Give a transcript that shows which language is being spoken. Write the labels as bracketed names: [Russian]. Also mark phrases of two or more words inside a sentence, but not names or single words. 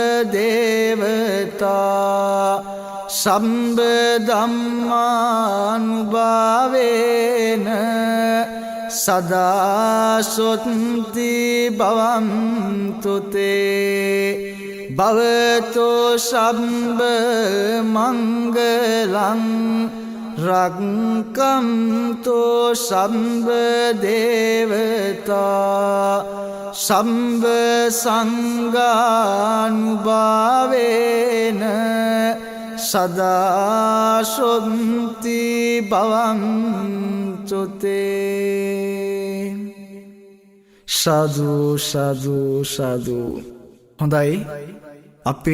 [Pali] දේවතා සම්බ ධම්මානුභාවේන සදා සොත්ති භවන්තු තේ භවතු සම්බ මංගලං රක්කම්තෝ සම්බ දේවතා සම්බ සංඝානුභාවේන සදා සොත්ති භවන්තු තේ සාදු සාදු සාදු [Sinhala] හොඳයි අපි